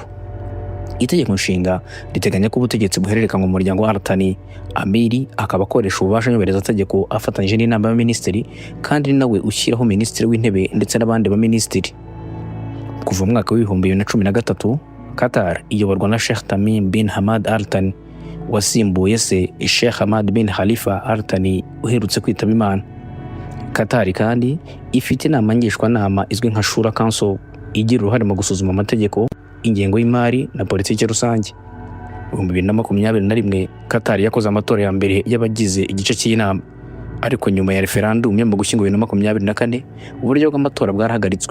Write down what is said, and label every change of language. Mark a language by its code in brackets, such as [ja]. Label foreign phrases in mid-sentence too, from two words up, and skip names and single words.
[rw] Itegeko nshinga riteganya ko ubutegetsi buhererekanwa mu muryango Artani. Amiri akaba akoresha ububasha nyubahirizategeko afatanyije n'inama y'abaminisitiri, kandi ni nawe ushyiraho minisitiri w'intebe ndetse n'abandi baminisitiri. Kuva mu mwaka w'2013 Qatar iyoborwa na Sheikh Tamim bin Hamad Al Thani, wasimbuye se Sheikh Hamad bin Khalifa Al Thani uherutse kwitaba Imana. Qatar kandi ifite inama ngishwanama izwi nka Shura Council, igira uruhare mu gusuzuma amategeko, ingengo y'imari na politiki rusange. Mu 2021 Qatar yakoze amatora ya mbere y'abagize igice cy'inama, ariko nyuma ya referendum yo mu Gushyingo 2024 uburyo bw'amatora bwarahagaritswe.